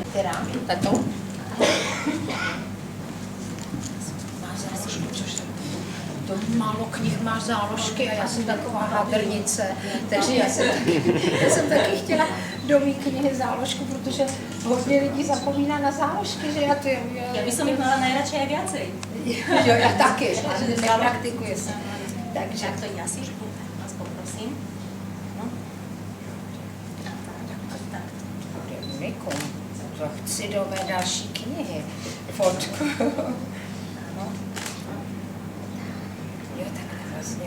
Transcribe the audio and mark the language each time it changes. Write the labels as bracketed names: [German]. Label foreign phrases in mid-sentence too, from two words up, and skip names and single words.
[Czech] Která? Tato? To málo knih má záložky a já jsem taková hadrnice, takže já jsem taky chtěla do mý knihy záložku, protože hodně lidí zapomíná na záložky, že [Slovak] Ja by som ich mala najradšej aj viacej. [Czech] Jo, já taky, ale nepraktikuji se. [Slovak] Takže to ja si vás poprosím. [Czech] No. Tak. Unikum, to chci do mé další knihy. Fotku. Jo, takhle vlastně.